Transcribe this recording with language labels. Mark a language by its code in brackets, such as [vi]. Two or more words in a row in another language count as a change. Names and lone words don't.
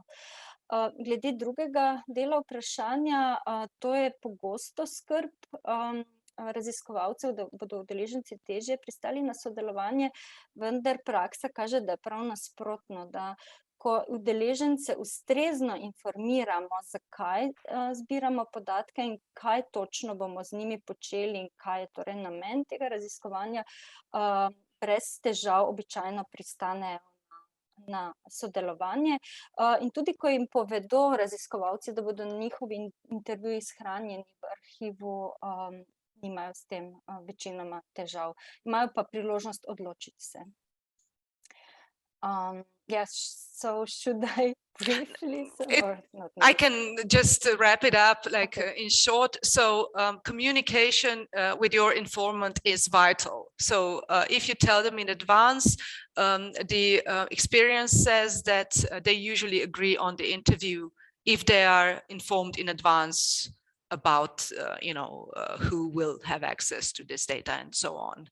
[sl] Glede drugega dela vprašanja, to je pogosto skrb raziskovalcev, da bodo udeleženci težje pristali na sodelovanje, vendar praksa kaže, da je prav nasprotno, da ko udeležence ustrezno informiramo, zakaj zbiramo podatke in kaj točno bomo z njimi počeli in kaj je torej namen tega raziskovanja, brez težav običajno pristanejo na sodelovanje. In tudi, ko jim povedo raziskovalci, da bodo njihovi intervjuji shranjeni v arhivu, nimajo s tem večinoma težav. Imajo pa priložnost odločiti se. [en] Yes, so should I briefly? I can just wrap it up in short. So communication with your informant is vital. So if you tell them in advance, the experience says that they usually agree on the interview if they are informed in advance about who will have access to this data and so on.